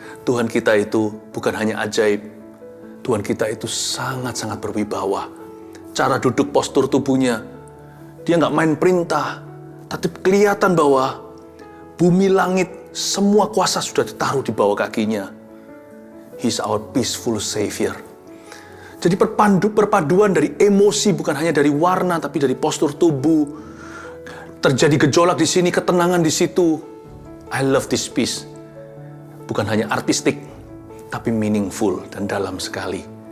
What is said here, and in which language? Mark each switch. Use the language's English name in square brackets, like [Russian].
[Indonesian] Tuhan kita itu bukan hanya ajaib. Tuhan kita itu sangat-sangat berwibawa. Cara duduk, postur tubuhnya, dia nggak main perintah, tapi kelihatan bahwa bumi, langit, semua kuasa sudah ditaruh di bawah kakinya. [English] He's our peaceful Savior. [Indonesian] Jadi perpaduan dari emosi, bukan hanya dari warna, tapi dari postur tubuh. Terjadi gejolak di sini, ketenangan di situ. [English] I love this piece. [Indonesian] Bukan hanya artistik, tapi meaningful dan dalam sekali.